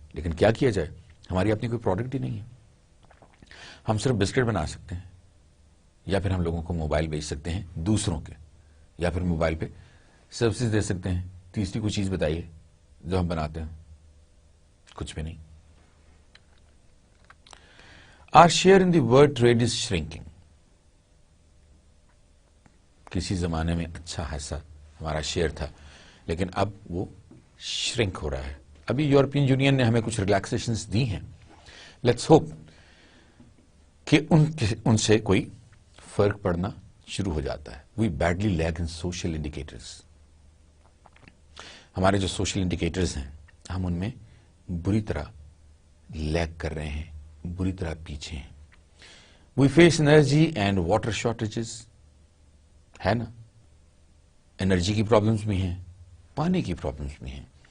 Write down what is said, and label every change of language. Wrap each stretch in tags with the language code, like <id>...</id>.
<ur>لیکن کیا کیا جائے, ہماری اپنی کوئی پروڈکٹ ہی نہیں ہے. ہم صرف بسکٹ بنا سکتے ہیں, یا پھر ہم لوگوں کو موبائل بیچ سکتے ہیں دوسروں کے, یا پھر موبائل پہ سروسز دے سکتے ہیں. تیسری کوئی چیز بتائیے جو ہم بناتے ہیں, کچھ بھی نہیں.</ur> <en>Our share in the world trade is shrinking.</en> <ur>کسی زمانے میں اچھا خاصا ہمارا شیئر تھا, لیکن اب وہ شرنک ہو رہا ہے. ابھی یورپین یونین نے ہمیں کچھ ریلیکسیشنز دی ہیں.</ur> <en>let's hope</en> <ur>کہ ان سے کوئی فرق پڑنا شروع ہو جاتا ہے.</ur> <en>We badly lag in social indicators.</en> <ur>ہمارے جو سوشل انڈیکیٹرز ہیں ہم ان میں بری طرح لیگ کر رہے ہیں, بری طرح پیچھے ہیں.</ur> <en>we face energy and water shortages,</en> <ur>ہے نا, انرجی کی پرابلمس بھی ہیں, پانی کی پرابلمس بھی ہیں.</ur>